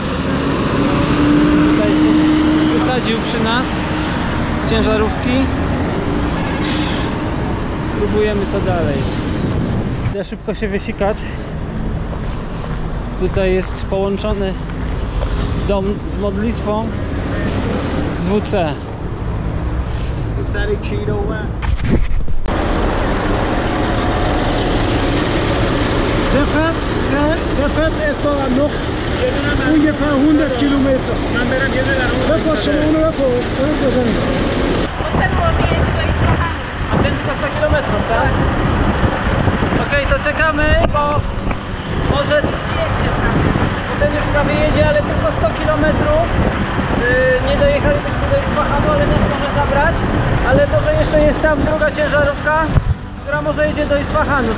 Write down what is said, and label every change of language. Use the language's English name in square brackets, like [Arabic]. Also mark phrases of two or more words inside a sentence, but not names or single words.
[Polish] Tutaj się wysadził przy nas z ciężarówki. Próbujemy co dalej. Idę szybko się wysikać. Tutaj jest połączony dom z modlitwą z WC. [German] Der fährt etwa noch ungefähr 100 Kilometer. Das war schon ohne Repos, [Polish] Bo ten może jedzie do Isfahanu. A ten tylko 100 km, tak? Okej, to czekamy, bo może Jedzie prawie. ten już prawie jedzie, ale tylko 100 km. Nie dojechalibyśmy do Isfahanu, ale nas może zabrać. Ale może jeszcze jest tam druga ciężarówka, która może jedzie do Isfahanu.